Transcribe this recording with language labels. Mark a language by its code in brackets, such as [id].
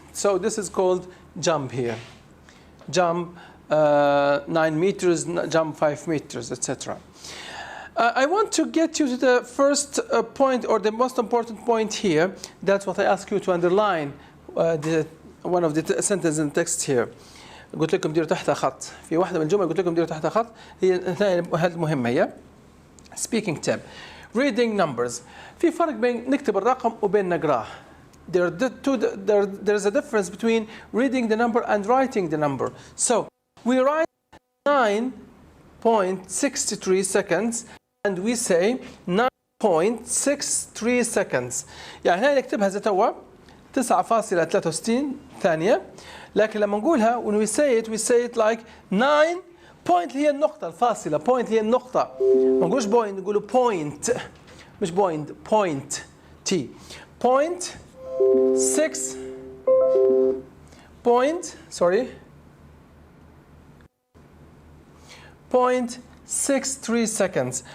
[en] So this is called jump here. Jump 9 meters, jump 5 meters, etc. I want to get you to the first point, or the most important point here. That's what I ask you to underline. One of the sentences in text here. [ar] قلت لكم ديروا تحتها خط. في واحدة من الجمل قلت لكم ديروا تحتها خط. هي المهمة هي. [en] Speaking tip. Reading numbers. [ar] في فرق بين نكتب الرقم وبين نقراه. [en] There's a difference between reading the number and writing the number. So we write 9.63 seconds and we say 9.63 seconds. [ar] يعني هنا نكتبها زي توا 9.63 ثانية. لكن لما نقولها [en] when we say it like 9 point [ar] هي النقطة الفاصلة. point هي النقطة. ما نقولش point, نقوله point. مش point T. point 6 point, sorry. [en] point 63 seconds.